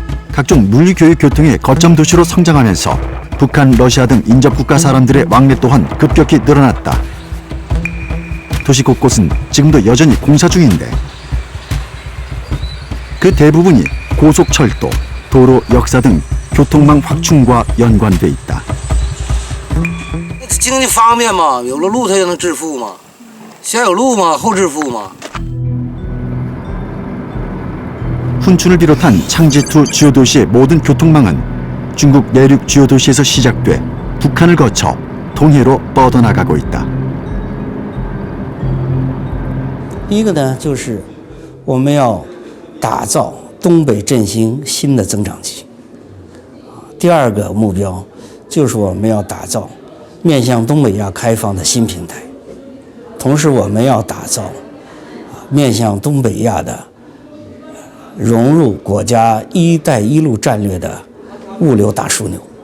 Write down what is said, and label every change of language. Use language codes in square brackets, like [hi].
[ko] 각종 물리 교육 교통의 거점 도시로 성장하면서 북한, 러시아 등 인접국가 사람들의 왕래 또한 급격히 늘어났다. 도시 곳곳은 지금도 여전히 공사 중인데 그 대부분이 고속철도, 도로, 역사 등 교통망 확충과 연관돼 있다. [zh] 经济方便嘛，有了路才能致富嘛，先有路嘛，后致富嘛。 [ko] 훈춘을 비롯한 창지2 주요 도시의 모든 교통망은 중국 내륙 주요 도시에서 시작돼 북한을 거쳐 동해로 뻗어나가고 있다. [zh] 一个呢，就是我们要打造东北振兴新的增长极。第二个目标就是我们要打造面向东北亚开放的新平台，同时我们要打造面向东北亚的融入国家“一带一路”战略的物流大枢纽。